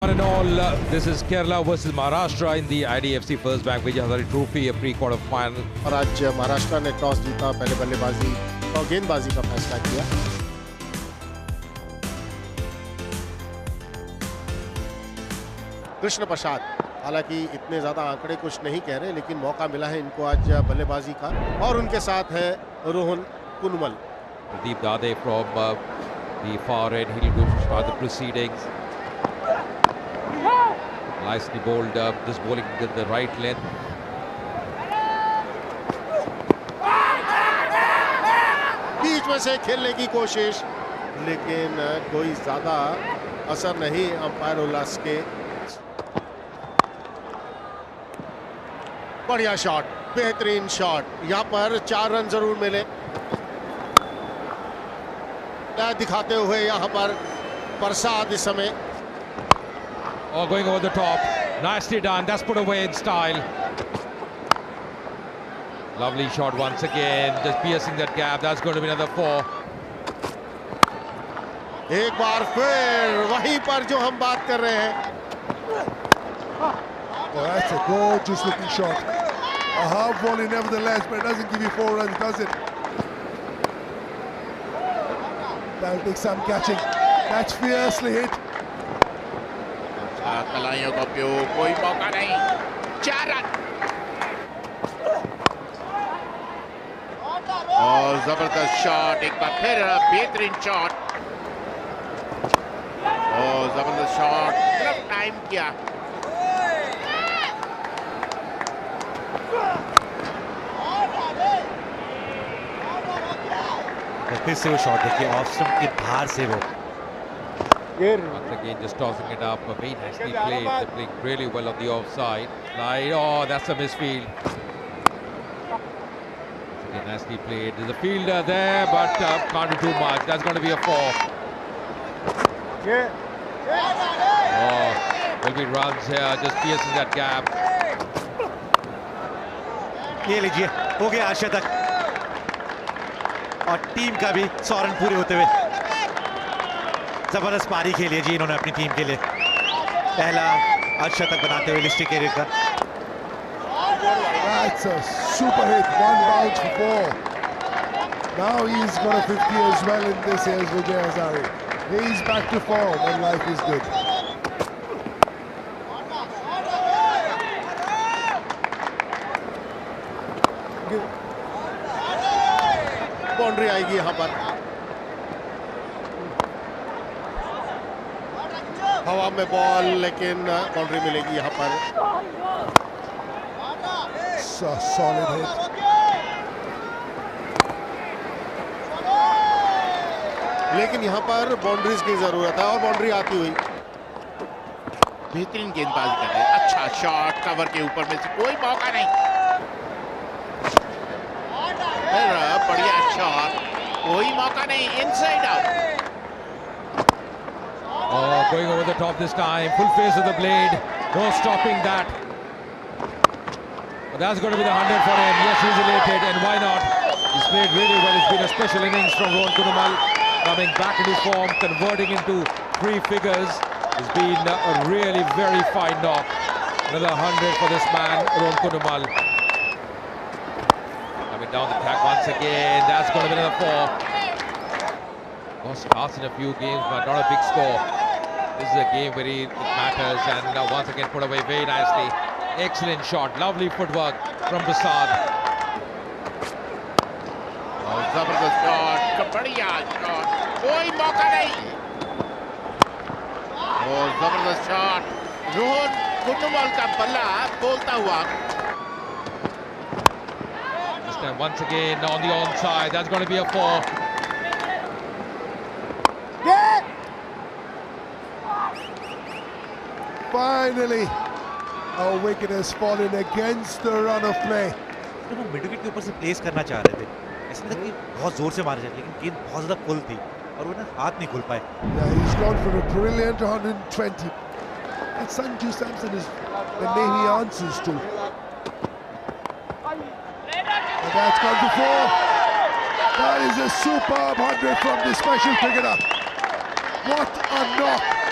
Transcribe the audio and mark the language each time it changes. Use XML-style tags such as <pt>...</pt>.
<en>One and all, this is Kerala versus Maharashtra in the IDFC First Bank Vijay Hazare Trophy, a pre-quarter final.</en> <hi>और आज महाराष्ट्र ने toss जीता, पहले बल्लेबाजी और गेंदबाजी का फैसला किया। कृष्ण प्रसाद, हालांकि इतने ज्यादा आंकड़े कुछ नहीं कह रहे, लेकिन मौका मिला है इनको आज बल्लेबाजी का। और उनके साथ है Rohan कुनुमल।</hi> <en>Pradeep Dade from the far end, he'll go to start the proceedings. Nicely bowled, just bowling with the right length.</en> <hi>बीच में से खेलने की कोशिश, लेकिन कोई ज्यादा असर नहीं अंपायर उल्लास के। बढ़िया शॉट, बेहतरीन शॉट, यहाँ पर 4 रन जरूर मिले। दिखाते हुए यहाँ पर प्रसाद इस समय।</hi> <en>Oh, going over the top, nicely done, that's put away in style. Lovely shot once again, just piercing that gap, that's going to be another 4.</en> <hi>एक बार फिर वहीं पर जो हम बात कर रहे हैं।</hi> <en>Well, that's a gorgeous looking shot. A half volley nevertheless, but it doesn't give you 4 runs, does it? That'll take some catching. That's fiercely hit.</en> <hi>कलाइयों का उपयोग, कोई मौका नहीं, 4 रन। और जबरदस्त शॉट, एक बार फिर बेहतरीन शॉट और जबरदस्त शॉट, सिर्फ टाइम किया। फिर से वो शॉट देखिए, ऑफ स्टंप के बाहर से वो।</hi> <en>Once again, just tossing it up, very nicely played. They're playing really well on the offside. Slide, oh, that's a misfield. Again, nicely played. There's a fielder there, but can't do too much. That's going to be a 4. Oh, will be runs here, just piercing that gap.</en> <hi>ये लीजिए, हो गया अर्शतक और team का भी 100 run पूरे होते हुए। जबरदस्त पारी खेली है जी इन्होंने अपनी टीम के लिए, पहला अर्धशतक बनाते हुए लिस्टी कैरियर का।</hi> <en>That's a super hit, 1 bounce for 4. Now he's got a 50 as well in this year's Vijay Hazare. He's back to form and life is good.</en> <hi>Boundary आएगी यहाँ पर। हवा में बॉल, लेकिन बाउंड्री मिलेगी यहाँ पर।</hi> <en>Solid hit.</en> <hi>लेकिन यहाँ पर बाउंड्रीज की जरूरत है और बाउंड्री आती हुई। बेहतरीन गेंदबाजी कर रहे हैं, अच्छा शॉट, कवर के ऊपर में से कोई मौका नहीं। बढ़िया शॉट, कोई मौका नहीं, inside out.</hi> <en>Oh, going over the top this time, full face of the blade, no stopping that. But that's going to be the 100 for him. Yes, he's elated, and why not? He's played really well. It's been a special innings from Rohan Kunumal, coming back into form, converting into 3 figures. It's been a really very fine knock. Another 100 for this man, Rohan Kunumal. Coming down the track once again. That's going to be another 4. Lost starts in a few games, but not a big score. This is a game where it matters, and now once again put away very nicely. Excellent shot, lovely footwork from Prasad.</en> <hi>और जबरदस्त shot, बढ़िया shot, कोई मौका नहीं। और जबरदस्त shot, Rohan कुनुमल का बल्ला बोलता हुआ।</hi> <en>This time once again on the onside. That's going to be a 4. Finally, our wicket has fallen against the run of play.</en> <hi>वो मिड विकेट के ऊपर से प्लेस करना चाह रहे थे, ऐसा लगा कि बहुत जोर से मारे जाए, लेकिन गेंद बहुत ज्यादा पुल थी और वो ना हाथ नहीं खुल पाए।</hi> <en>Yeah, he's gone for a brilliant 120. And Sanju Samson is the name he answers to. And that's gone for 4. That is a superb 100 from the special cricketer. What a knock!</en>